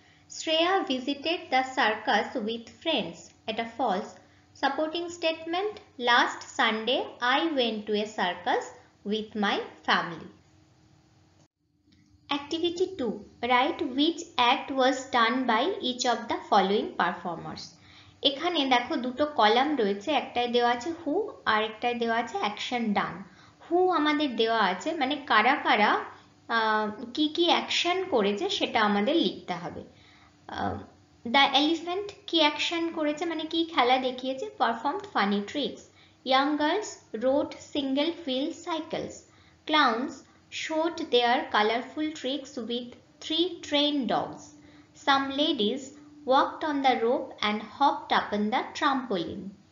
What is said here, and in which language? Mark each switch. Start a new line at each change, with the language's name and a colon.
English: Shreya visited the circus with friends. Eta false, supporting statement. Last Sunday, I went to a circus with my family. Activity 2. Write which act was done by each of the following performers.
Bangla: এখানে দেখো দুটো column রয়েছে, একটায় দেওয়া আছে হু আর একটায় দেওয়া আছে অ্যাকশন ডান। হু আমাদের দেওয়া আছে, মানে কারা কারা কি কি অ্যাকশন করেছে সেটা আমাদের লিখতে হবে। দ্য এলিফ্যান্ট কি অ্যাকশন করেছে, মানে কি খেলা দেখিয়েছে,
English: Performed funny tricks. Young girls rode single wheel cycles. Clowns showed their colorful tricks with 3 trained dogs. Some ladies walked on the rope and hopped up on the trampoline.